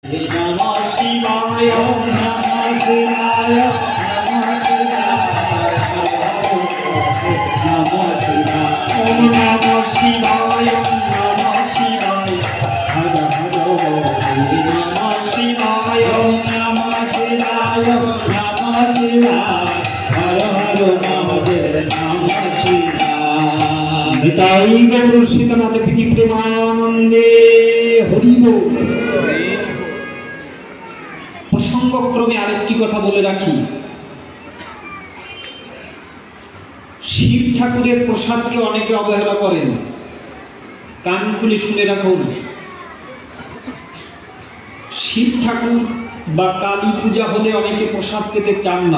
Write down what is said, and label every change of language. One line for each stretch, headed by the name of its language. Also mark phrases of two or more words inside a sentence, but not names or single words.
Sanskrit: नमः शिवाय नमः शिवाय नमः शिवाय नमः शिवाय हर हर नमः शिवाय नमः शिवाय नमः शिवाय हर हर महादेव नमः शिवाय।
Bangla: নিতাই গৌর সীতনাথ প্রীতি প্রেমানন্দে হরি বোল। প্রসঙ্গক্রমে আরেকটি কথা বলে রাখি, শিব ঠাকুরের প্রসাদকে অনেকে অবহেলা করেন। কান খুলে শুনে রাখুন, শিব ঠাকুর বা কালী পূজা হলে অনেকে প্রসাদ পেতে চান না।